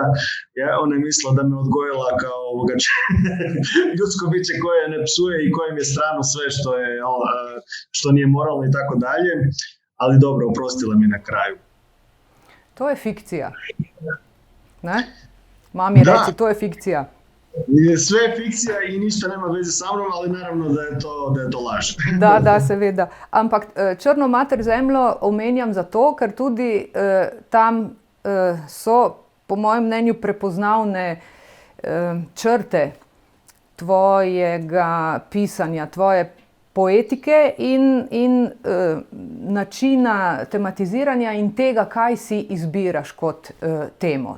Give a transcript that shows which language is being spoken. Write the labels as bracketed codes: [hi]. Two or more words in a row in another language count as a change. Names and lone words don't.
[hr] Ona je mislila da me odgojila kao ljudsko biće koje ne psuje i kojem je strano sve što nije moralno i tako dalje. Ali dobro, oprostila mi na kraju. To je fikcija. Ne? Mami reci, to je fikcija. Sve je fikcija in ništa nema veze sa mnom, ali naravno da je to laž. [sl] Da, seveda. Ampak Črno mater zemljo omenjam zato, ker tudi tam so, po mojem mnenju, prepoznavne črte tvojega pisanja, tvoje poetike in načina tematiziranja in tega, kaj si izbiraš kot temo.